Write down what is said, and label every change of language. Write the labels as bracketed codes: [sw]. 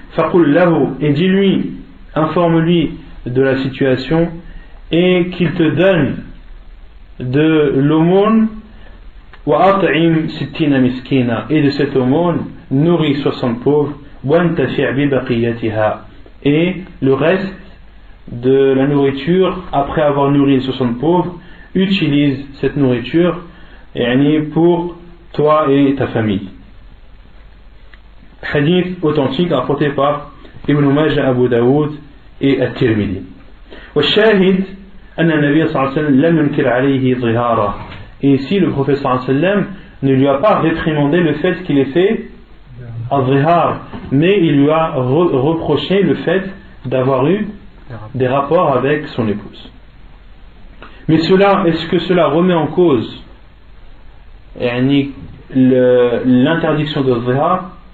[ar] Faqul lahu, [fr] et dis-lui, informe-lui de la situation, et qu'il te donne de l'aumône, [ar] wa at'im sittina miskina, [fr] et de cette aumône nourris 60 pauvres, [ar] wa antafi' bi baqiyatiha, [fr] et le reste de la nourriture après avoir nourri 60 pauvres, utilise cette nourriture pour toi et ta famille. Hadith authentique rapporté par Ibn Majah, Abu Daoud et At-Tirmidhi. [ar] والشاهد أن النبي صلى الله عليه وسلم لم ينكر عليه ظهاره. [fr] Et ici le prophète صلى الله عليه وسلم ne lui a pas réprimandé le fait qu'il ait fait al-zihar, mais il lui a reproché le fait d'avoir eu des rapports avec son épouse. Mais est-ce que cela remet en cause l'interdiction de zihar?